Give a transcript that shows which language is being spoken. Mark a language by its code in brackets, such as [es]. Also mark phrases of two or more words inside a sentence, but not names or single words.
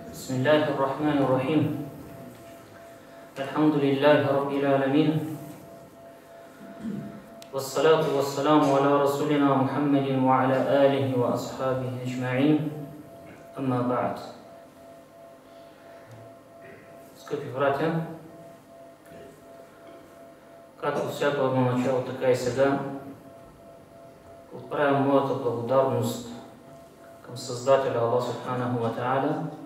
[ar] بسم الله الرحمن الرحيم الحمد لله رب العالمين والصلاة والسلام على رسولنا محمد وعلى آله وأصحابه أجمعين أما بعد. [bg] Скъпи братя, както всяко едно начало, така и сега отправям моята благодарност към Създателя Аллах [ar] سبحانه وتعالى,